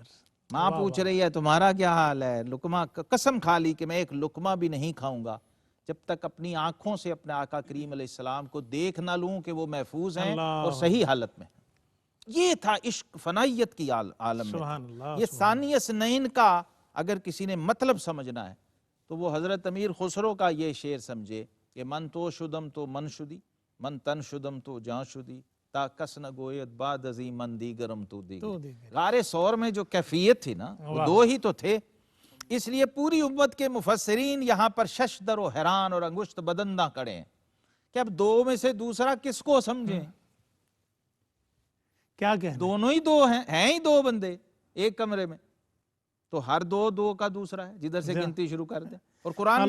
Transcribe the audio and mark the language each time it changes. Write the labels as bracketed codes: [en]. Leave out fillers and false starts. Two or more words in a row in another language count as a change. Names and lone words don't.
[ur] ماں پوچھ رہی ہے تمہارا کیا حال ہے، لقمہ قسم کھا لی کہ میں ایک لقمہ بھی نہیں کھاؤں گا جب تک اپنی آنکھوں سے اپنے آقا کریم علیہ السلام کو دیکھ نہ لوں کہ وہ محفوظ ہیں اور صحیح حالت میں ہیں. یہ تھا عشق فنائیت کی عالم میں. سبحان اللہ. یہ [ar] ثانی اثنین [ur] کا اگر کسی نے مطلب سمجھنا ہے تو وہ حضرت امیر خسرو کا یہ شعر سمجھے کہ [fa] من تو شدم تو من شدی، من تن شدم تو جان شدی، تا کس نہ گوید بعد ازی من دیگرم تو دیگر. [ur] غار ثور میں جو کیفیت تھی نا وہ دو ہی تو تھے. اس لیے پوری امت کے مفسرین یہاں پر ششدر و حیران اور انگشت بدندہ کڑے ہیں کہ اب دو میں سے دوسرا کس کو سمجھیں. کیا کہنا؟ دونوں ہی دو ہیں ہی دو بندے ایک کمرے میں، تو ہر دو کا دوسرا ہے، جدھر سے گنتی شروع کر دیں.